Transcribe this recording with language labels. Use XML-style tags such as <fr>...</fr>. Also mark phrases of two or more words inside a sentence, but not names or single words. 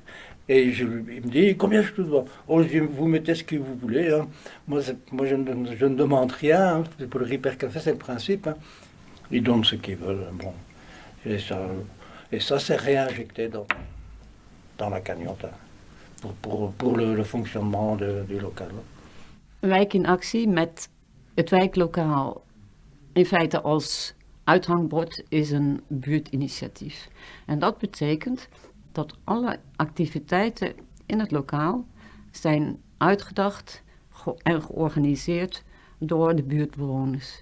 <fr>Et il me dit, combien je te dois? Oh, je dis, vous mettez ce que vous voulez. Hein. Moi je ne demande rien. Hein. Pour le Repair Café, c'est le principe. Hein. Ils donnent ce qu'ils veulent. Bon. Et ça c'est réinjecté dans la cagnotte. Hein. Pour le fonctionnement du local.</fr> <nl>Wijk in Actie met het wijklokaal in feite als uithangbord is een buurtinitiatief. En dat betekent dat alle activiteiten in het lokaal zijn uitgedacht en georganiseerd door de buurtbewoners.</nl>